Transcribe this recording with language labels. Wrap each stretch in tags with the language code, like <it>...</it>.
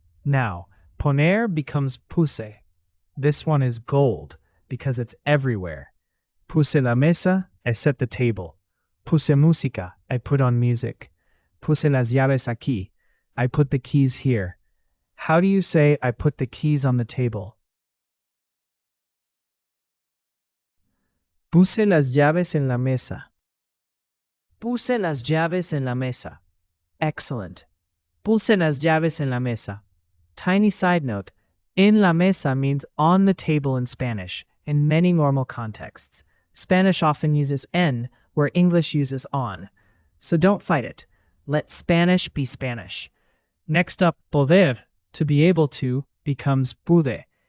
<en>Now, poner becomes puse. This one is gold because it's everywhere.</en> <es>Puse la mesa,</es> <en>I set the table.</en> <es>Puse música,</es> <en>I put on music.</en> <es>Puse las llaves aquí,</es> <en>I put the keys here. How do you say I put the keys on the table?</en> <es>Puse las llaves en la mesa. Puse las llaves en la mesa.</es> <en>Excellent.</en> <es>Puse las llaves en la mesa.</es> <en>Tiny side note,</en> <es>en la mesa</es> <en>means on the table in Spanish, in many normal contexts. Spanish often uses en, where English uses on. So don't fight it. Let Spanish be Spanish. Next up, poder, to be able to, becomes pude.</en>